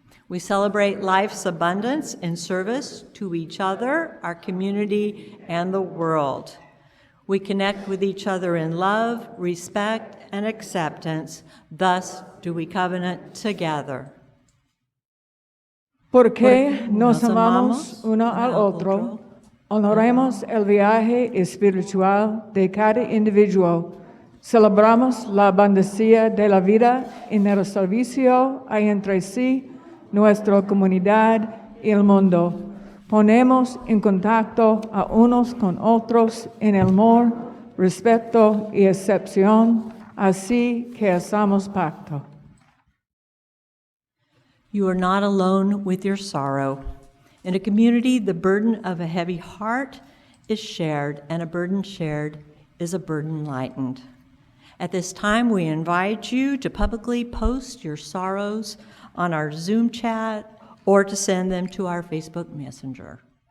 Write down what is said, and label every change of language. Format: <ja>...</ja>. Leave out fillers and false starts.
<en>We celebrate life's abundance in service to each other, our community, and the world. We connect with each other in love, respect, and acceptance. Thus do we covenant together.</en> <es>Porque nos amamos uno al otro, honoremos el viaje espiritual de cada individuo, celebramos la abundancia de la vida en el servicio a entre sí, nuestra comunidad y el mundo. Ponemos en contacto a unos con otros en el amor, respeto y excepción, así que hacemos pacto.</es> <en>You are not alone with your sorrow. In a community, the burden of a heavy heart is shared, and a burden shared is a burden lightened. At this time, we invite you to publicly post your sorrows on our Zoom chat or to send them to our Facebook Messenger.</en>